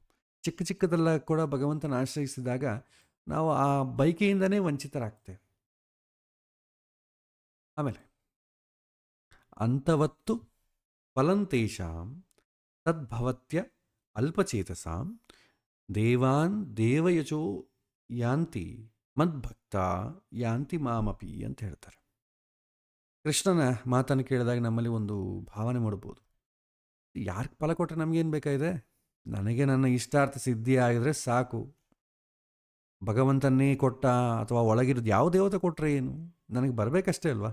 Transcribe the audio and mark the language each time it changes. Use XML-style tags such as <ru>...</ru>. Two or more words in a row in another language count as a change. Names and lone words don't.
<kn>ಚಿಕ್ಕ ಚಿಕ್ಕದೆಲ್ಲ ಕೂಡ ಭಗವಂತನ ಆಶ್ರಯಿಸಿದಾಗ ನಾವು ಆ ಬಯಕೆಯಿಂದನೇ ವಂಚಿತರಾಗ್ತೇವೆ.</kn> <sa>ಆಮೇಲೆ ಅಂತವತ್ತು ಫಲಂತೇಷಾಂ ತದ್ಭವತ್ಯ ಅಲ್ಪಚೇತಸಾಂ ದೇವಾನ್ ದೇವಯಚೋ ಯಾಂತಿ ಮದ್ಭಕ್ತ ಯಾಂತಿ ಮಾಮಪಿ</sa> <kn>ಅಂತ ಹೇಳ್ತಾರೆ. ಕೃಷ್ಣನ ಮಾತನ್ನು ಕೇಳಿದಾಗ ನಮ್ಮಲ್ಲಿ ಒಂದು ಭಾವನೆ ಮಾಡ್ಬೋದು, ಯಾರಿಗೆ ಫಲ ಕೊಟ್ಟರೆ ನಮಗೇನು ಬೇಕಾಗಿದೆ? ನನಗೆ ನನ್ನ ಇಷ್ಟಾರ್ಥ ಸಿದ್ಧಿ ಆಗಿದ್ರೆ ಸಾಕು. ಭಗವಂತನ್ನೇ ಕೊಟ್ಟ ಅಥವಾ ಒಳಗಿರೋದು ಯಾವ ದೇವತೆ ಕೊಟ್ಟರೆ ಏನು, ನನಗೆ ಬರಬೇಕಷ್ಟೇ ಅಲ್ವಾ?</kn>